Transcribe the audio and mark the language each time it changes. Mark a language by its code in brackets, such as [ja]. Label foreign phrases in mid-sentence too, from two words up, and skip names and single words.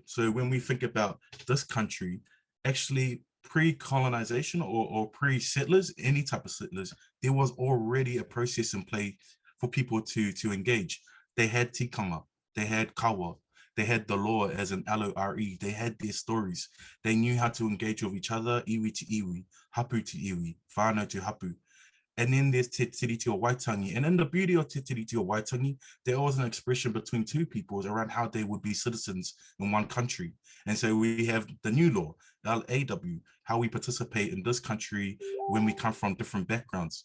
[en] So when we think about this country, actually pre-colonization or pre-settlers, any type of settlers, there was already a process in play for people to engage. They had tikanga, they had kawa, they had the law as an LORE, they had their stories. They knew how to engage with each other, iwi to iwi, hapu to iwi, whānau to hapu. And then there's Te Tiriti o Waitangi. And in the beauty of Te Tiriti o Waitangi, there was an expression between two peoples around how they would be citizens in one country. And so we have the new law, LAW, how we participate in this country when we come from different backgrounds.